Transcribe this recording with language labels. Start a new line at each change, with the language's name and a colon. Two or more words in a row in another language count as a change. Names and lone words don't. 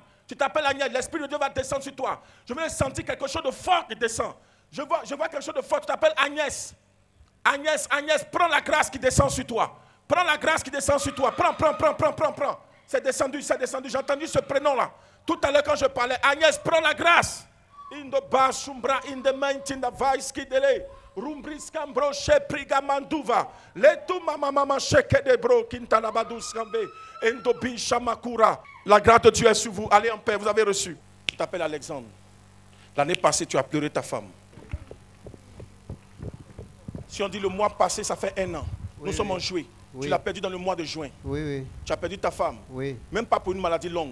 French: Tu t'appelles Agnès, l'Esprit de Dieu va descendre sur toi. Je veux sentir quelque chose de fort qui descend. Je vois quelque chose de fort. Tu t'appelles Agnès. Agnès, prends la grâce qui descend sur toi. Prends la grâce qui descend sur toi. Prends. C'est descendu. J'ai entendu ce prénom-là. Tout à l'heure quand je parlais, Agnès, prends la grâce. In the basumbra, in the mighty, in the vice qui délai. Rumbris cambro, chepriga manduva. Letu mama cheke de bro, kintalabadus cambe. Endobi shamakura. La grâce de Dieu est sur vous. Allez en paix, vous avez reçu. Tu t'appelles Alexandre. L'année passée, tu as pleuré ta femme. Si on dit le mois passé, ça fait 1 an. Nous sommes en juillet. Oui. Tu l'as perdu dans le mois de juin. Oui. Tu as perdu ta femme. Oui. Même pas pour une maladie longue.